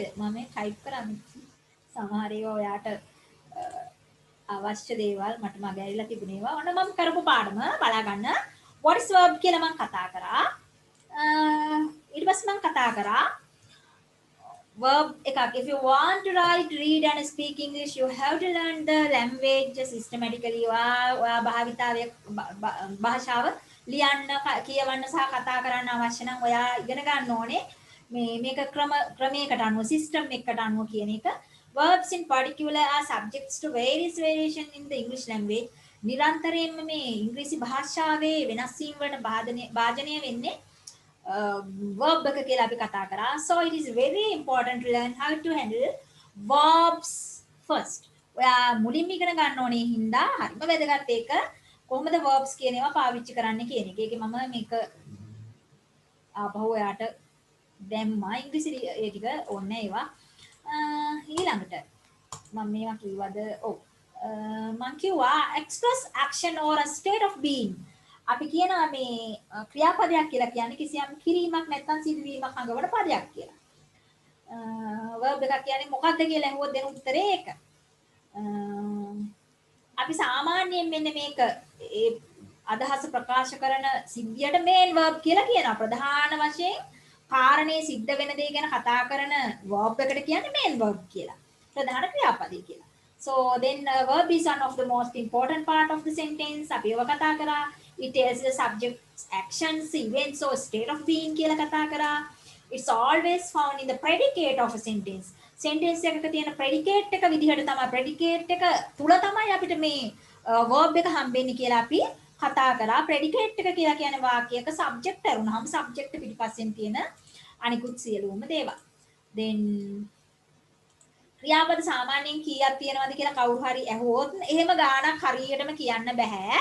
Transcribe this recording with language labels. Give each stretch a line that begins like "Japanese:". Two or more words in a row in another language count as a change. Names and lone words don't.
Sinhala: මම මේ ටයිප් කරන්නේ. සමහර ඒවා ඔයාට අවශ්‍ය දේවල් මට මග ඇරිලා තිබුණේවා. ඔන්න මම කරපු පාඩම බලා ගන්න.
English: what is verb
Sinhala: කියලා මම කතා කරා. ඊට පස්සේ මම කතා කරා verb එකක්.
English: if you want to write, read and speak English, you have to learn the language systematically.
Sinhala: ඔයා භාෂාව ලියන්න කියවන්න සහ කතා කරන්න අවශ්‍ය නම් ඔයා ඉගෙන ගන්න ඕනේ මේක ක්‍රමයකට අනුව සිස්ටම් එකකට අනුව කියන එක.
English: verbs in particular are subjects to various variation in the English language.
Sinhala: නිරන්තරයෙන්ම මේ ඉංග්‍රීසි භාෂාවේ වෙනස් වීම වලට භාජනය වෙන්නේ verb එක කියලා අපි කතා කරා.
English: So it is very important to learn how to handle verbs first.
Sinhala: ඔයා මුලින්ම ඉගෙන ගන්න ඕනේ හින්දා හරිම වැදගත් ඒක. කොහොමද verbs කියන ඒවා පාවිච්චි කරන්න කියන එක. ඒකේ මම මේක ආපහු ඔයාට දැම්මා ඉංග්‍රීසි ඒ ටික ඕනේ ඒවා. ඊළඟට මම මේවා කිව්වද? ඔව්. මම කිව්වා
English: express action or a state of being.
Sinhala: අපි කියනවා මේ ක්‍රියාපදයක් කියලා කියන්නේ කිසියම් කිරීමක් නැත්නම් සිදුවීමක් අඟවන පදයක් කියලා. verb එකක් කියන්නේ මොකක්ද කියලා අහුවොත් දෙන උත්තරේ ඒක. අපි සාමාන්‍යයෙන් මෙන්න මේක ඒ අදහස ප්‍රකාශ කරන සිද්ධියට
English: main verb
Sinhala: කියලා කියනවා. ප්‍රධාන වශයෙන් කාරණේ සිද්ධ වෙන දේ ගැන කතා කරන verb එකට කියන්නේ
English: main verb
Sinhala: කියලා. ප්‍රධාන ක්‍රියාපදේ කියලා.
English: So then verb is one of the most important part of the sentence.
Sinhala: අපි ඒව කතා කරා.
English: It tells the subject's actions, events or state of being
Sinhala: කියලා කතා කරා.
English: It's always found in the predicate of a sentence.
Sinhala: sentence එකක තියෙන predicate එක විදිහට තමයි predicate එක තුල තමයි අපිට මේ verb එක හම්බෙන්නේ කියලා අපි කතා කරා. predicate එක කියලා කියන්නේ වාක්‍යයක subject ඇරුණාම subject පිටිපස්සෙන් තියෙන අනිකුත් සියලුම දේවල්. then ක්‍රියාපද සාමාන්‍යයෙන් කීයක් තියෙනවද කියලා කවුරු හරි ඇහුවොත් එහෙම ගාණක් හරියටම කියන්න බෑ.